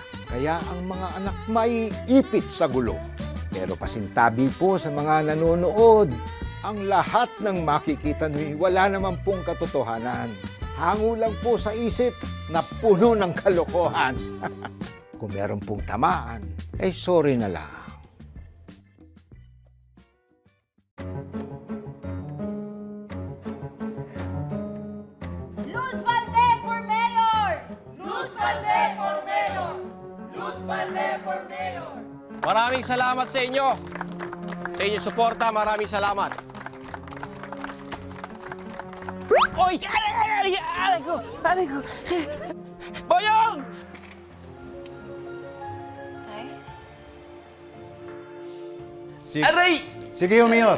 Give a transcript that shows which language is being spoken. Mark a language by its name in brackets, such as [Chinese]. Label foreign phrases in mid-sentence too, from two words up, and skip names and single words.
[Filipino] Kaya ang mga anak may ipit sa gulo. Pero pasintabi po sa mga nanonood, ang lahat ng makikita nyo, wala naman pong katotohanan. Hango lang po sa isip na puno ng kalokohan. Kung meron pong tamaan, ay sorry na lang. [English] Luz Valde for Mayor! Luz Valde for Mayor! Luz Valde for Mayor! [Filipino] Maraming salamat sa inyo. Sa inyong suporta, maraming salamat. Oy! Aray ko! Aray ko! Boyong! Sige, sige Mayor.